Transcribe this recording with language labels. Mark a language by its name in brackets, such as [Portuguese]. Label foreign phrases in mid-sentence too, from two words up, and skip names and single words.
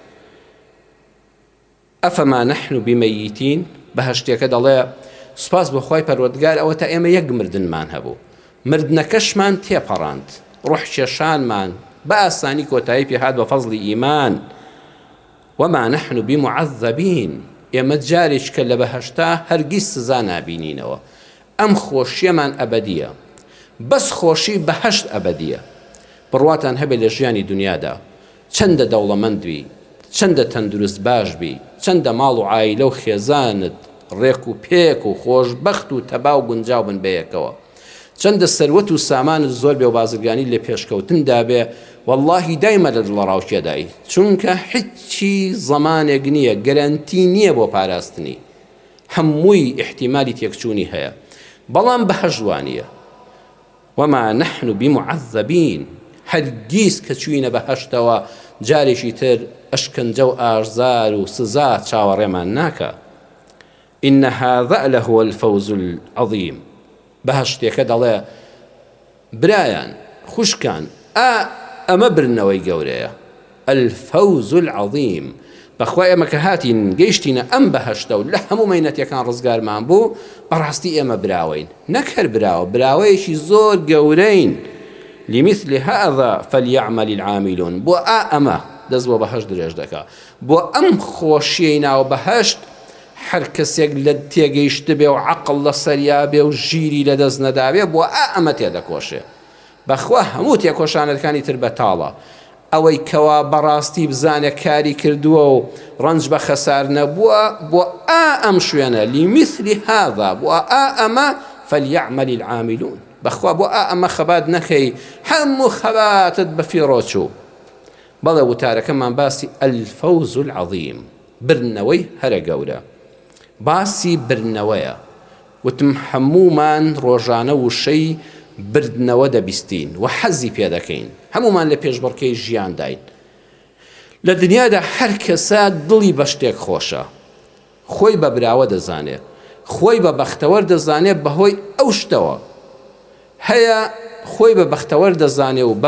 [Arabic] ئەفەما نەحن بمەیتین [Central Kurdish] بەهەشتێکە دەڵێ سوپاس بۆ خوای پەروەردگار ئەوە تا ئێمە یەک مردنمان هەبوو مردنەکەشمان تێپەڕاند ڕوح کێشانمان بە ئاسانی کۆتایی پێ هات بە فەزلی ئیمان. [Arabic] وما نحن بمعذبين [Central Kurdish] ئێمە جارێک کە لە بەهەشتا هەرگیز سزا نابینینەوە ئەم خۆشیەمان ئەبەدیە بەس خۆشی بەهەشت ئەبەدیە. بڕواتان هەبێ لە ژیانی دنیادا چەندە دەوڵەمەندبی چەندە تەندروست باش بی چەندە ماڵ و عایلە و خێزانت ڕێک و پێک و خۆشبەخت و تەبا و گونجاو بن بەیەکەوە چەندە سەروەت و سامانت زۆر بێ و بازرگانی لە پێشکەوتندا بێ واللهی دایمە لە دڵڕاوکێدای چونکە هیچی زەمانێک نییە گەرانتی نییە بۆ پاراستنی هەمووی احتیمالی تێکچوونی هەیە بەڵام بەهەشت وانییە. [Arabic] وما نحن بمعذبين [Central Kurdish] هەرگیز کە چوینە بەهەشتەوە جارێکی تر ئەشکەنجە و ئاشزار و سزا چاوەڕێمان ناکە. [Arabic] إن هذا لهو الفوز العظيم [Central Kurdish] بەهەشتێکە دەڵێ برایان خوشکان ئەمە برنەوەی گەورەیە [Arabic] الفوز العظيم [Central Kurdish] بەخوای ئێمە کە هاتین گەیشتینە ئەم بەهەشتە و لە هەموو مەینەتەکان ڕزگارمان بوو بەڕاستی ئێمە براوین نەک هەر براوەیەکی زۆر گەورەین. [Arabic] لمثل هذا فليعمل العاملون [Central Kurdish] بۆ ئەمە دەست بۆ بەهەشت درێژ دەکا بۆ ئەم خۆشیەی ناو بەهەشت هەر کەسێک لە تێگەیشت بێ و عەقڵ لە سەریا بێ و ژیری لە دەست نەدابێ بۆ ئەمە تێدەکۆشێ. بەخوا هەموو تێکۆشانەکانی تر بەتاڵە ئەوەی کەوا بەڕاستی بزانێ کاری کردووە و ڕەنج بە خەسار نەبووە بۆ ئەم شوێنە [Arabic] لمثل هذا [Central Kurdish] بۆ ئەمە [Arabic] فليعمل العاملون [Central Kurdish] بەخوا بۆ ئەمە خەبات نەکەی هەموو خەباتت بە فیڕۆچوو. بەڵێ وتارەکەمان باسی [Arabic] الفوز العظيم [Central Kurdish] برنەوەی هەرە گەورە باسی برنەوەیە وتم هەمومان ڕۆژانە وشەی بردنەوە دەبیستین و حەزی پێ دەکەین هەمومان لە پێشبڕکەی ژیان داین. لە دنیادا هەر کەسە دڵی بە شتێک خۆشە خۆی بە براوە دەزانێ خۆی بە بەختەوەر دەزانێ بەهۆی ئەو شتەوە هەیە خۆی بە بەختەوەر دەزانێ و بە